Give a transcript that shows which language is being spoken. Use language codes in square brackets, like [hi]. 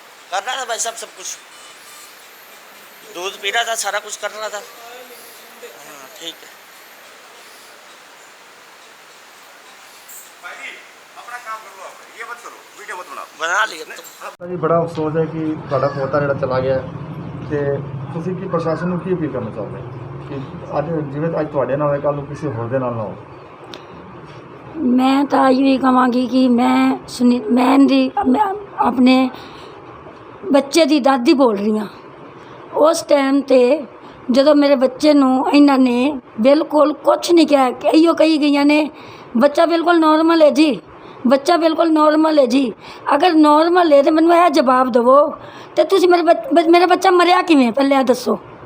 [hi] कर रहा था भाई साहब सब कुछ, दूध पी रहा था, सारा कुछ कर रहा था। हाँ ठीक है। भाई जी, अपना काम कर लो आप, ये मत करो, वीडियो मत बनाओ। बना लिया तो [pa] ਜੀ ਬੜਾ ਅਫਸੋਸ ਹੈ ਕਿ ਤੁਹਾਡਾ ਪੋਤਾ ਜਿਹੜਾ ਚਲਾ ਗਿਆ ਤੇ ਤੁਸੀਂ ਕੀ ਪ੍ਰਸ਼ਾਸਨ ਨੂੰ ਕੀ ਅਪੀਲ ਕਰਨਾ ਚਾਹੁੰਦੇ ਕਿ ਅੱਜ ਜਿਵੇਂ ਅੱਜ ਤੁਹਾਡੇ ਨਾਲ ਹੋਇਆ ਕੱਲ੍ਹ ਨੂੰ ਕਿਸੇ ਹੋਰ ਦੇ ਨਾਲ ਨਾ ਹੋ। [hi] मैं तो यही कहांगी कि मैं अपने बच्चे की दादी बोल रही हाँ। [pa] उस टाइम ते ਜਦੋਂ ਮੇਰੇ ਬੱਚੇ ਨੂੰ ਇਹਨਾਂ ਨੇ ਬਿਲਕੁਲ ਕੁਛ ਨਹੀਂ ਕਿਹਾ, ਕਈਓ ਕਹੀ ਗਈਆਂ ਨੇ ਬੱਚਾ ਬਿਲਕੁਲ ਨੋਰਮਲ ਹੈ ਜੀ, ਬੱਚਾ ਬਿਲਕੁਲ ਨੋਰਮਲ ਹੈ ਜੀ। ਅਗਰ ਨੋਰਮਲ ਹੈ ਤਾਂ ਮੈਨੂੰ ਇਹ ਜਵਾਬ ਦੇਵੋ ਤੇ ਤੁਸੀਂ ਮੇਰਾ ਬੱਚਾ ਮਰਿਆ ਕਿਵੇਂ, ਪਹਿਲੇ ਇਹ ਦੱਸੋ।